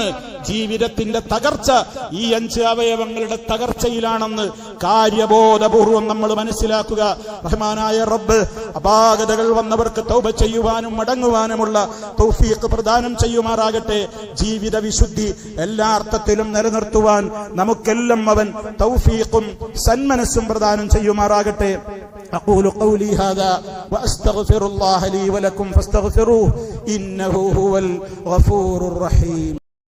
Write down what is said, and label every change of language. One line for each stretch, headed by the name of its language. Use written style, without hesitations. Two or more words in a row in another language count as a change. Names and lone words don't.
Malayalam: ജീവിതത്തിന്റെ തകർച്ച ഈ 5 അവയവങ്ങളുടെ തകർച്ചയിലാണെന്ന് കാര്യബോധപൂർവം നമ്മൾ മനസ്സിലാക്കുക. റഹ്മാനായ റബ്ബ് അപാകതകൾ വന്നവർക്ക് തൗബ ചെയ്യുവാനും മടങ്ങുവാനുമുള്ള തൗഫീഖ് പ്രദാനം ചെയ്യുമാറാകട്ടെ. ജീവിത വിശുദ്ധി എല്ലാ അർത്ഥത്തിലും നിലനിർത്തുവാൻ നമുക്കെല്ലാം അവൻ തൗഫീഖും സന്മനസ്സും പ്രദാനം ചെയ്യുമാറാകട്ടെ.
Arabic: أقول قولي هذا وأستغفر الله لي ولكم فاستغفروه إنه هو الغفور الرحيم.